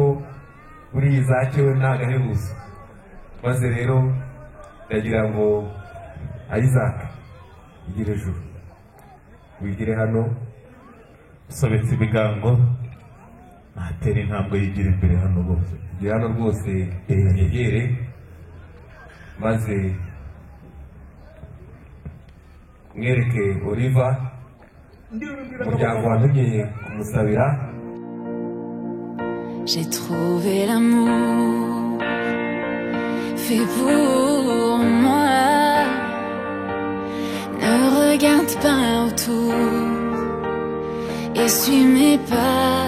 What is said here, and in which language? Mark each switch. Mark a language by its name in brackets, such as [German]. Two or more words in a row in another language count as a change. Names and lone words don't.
[Kinyarwanda] kuri iyi zakewe ntagahebuza maze rero ndagira ngo Isaac igire ejuru wigire hano usobetse ibigango ntatera intambwe yigira imbere hano rwose igira hano rwose yegere maze mwereke Oliva umuryango wantumye kumusabira. [French] J'ai trouvé l'amour fait pour moi. Ne regarde pas autour et suis mes pas.